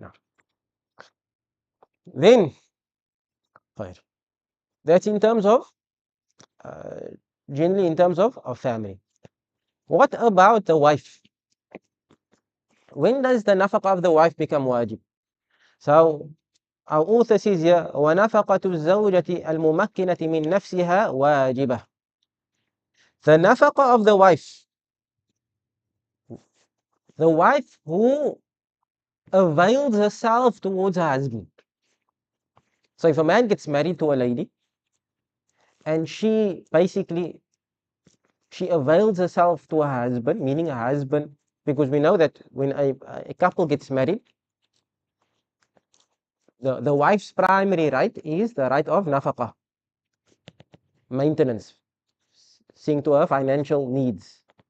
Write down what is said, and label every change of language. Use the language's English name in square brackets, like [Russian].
[English] Now, then, that's in terms of generally in terms of family. What about the wife? When does the nafaqah of the wife become wajib? So our author says here, [Arabic] وَنَفَقَةُ الزَّوْجَةِ الْمُمَكِّنَةِ مِنْ نَفْسِهَا وَاجِبَةٌ. [English] The nafaqah of the wife who avails herself towards her husband. So if a man gets married to a lady and she avails herself to her husband, meaning her husband, because we know that when a couple gets married, the wife's primary right is the right of nafaqah, maintenance, seeing to her financial needs.